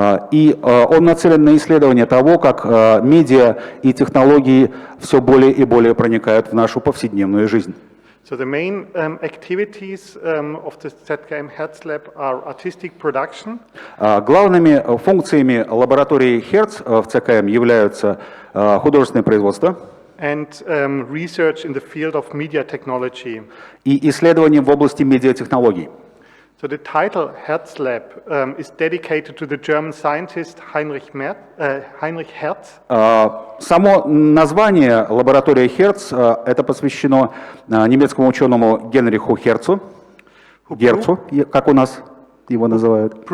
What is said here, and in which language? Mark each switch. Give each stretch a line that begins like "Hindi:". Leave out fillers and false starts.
Russian: И он нацелен на исследование того, как медиа и технологии все более и более проникают в нашу повседневную жизнь.
English: So the main activities of the ZKM Hertz Lab are artistic production.
Russian: Главными функциями лаборатории Hertz в ЦКМ являются художественное производство
English: and research in the field of mediatechnology.
Russian: И исследования в области медиатехнологий.
English: So the title Hertz Lab is dedicated to the German scientist Heinrich Hertz.
Russian: Само название лаборатории Hertz это посвящено немецкому ученому Генриху Герцу, как у нас его называют.